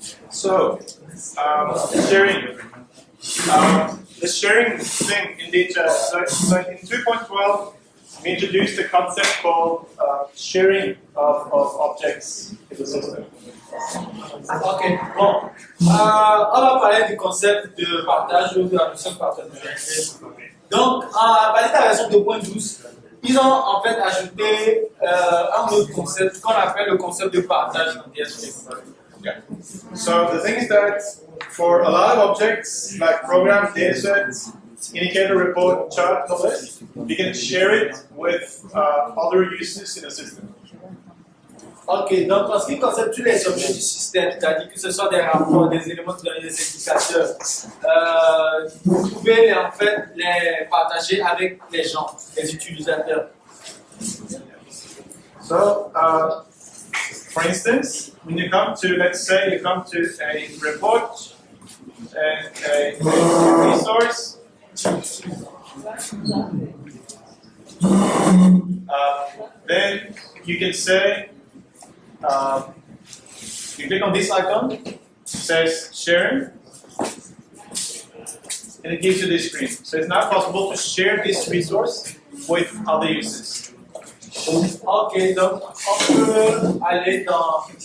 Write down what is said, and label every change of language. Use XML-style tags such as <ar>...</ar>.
<en>So, sharing. The sharing thing in DHIS. So in 2.12, we introduced a concept called sharing of objects in the system.</en> <fr>Ok, bon. On va parler du concept de partage ou de la notion de partage. Donc, à partir de la version 2.12, ils ont en fait ajouté un autre concept qu'on appelle le concept de partage dans DHIS.</fr> <en>Okay. So the thing is that for a lot of objects like program, datasets, indicator, report, chart, all this, you can share it with other users in the system.</en> <fr>Ok, donc en ce qui concerne tous les objets du système, c'est-à-dire que ce sont des rapports, des éléments qui donnent des indicateurs, vous pouvez en fait les partager avec les gens, les utilisateurs.</fr> <en>So, for instance, when you come to, let's say, you come to a report and a resource, then you can say, you click on this icon, it says sharing, and it gives you this screen. So it's now possible to share this resource with other users.</en> <fr>Ok, donc on peut aller dans</fr>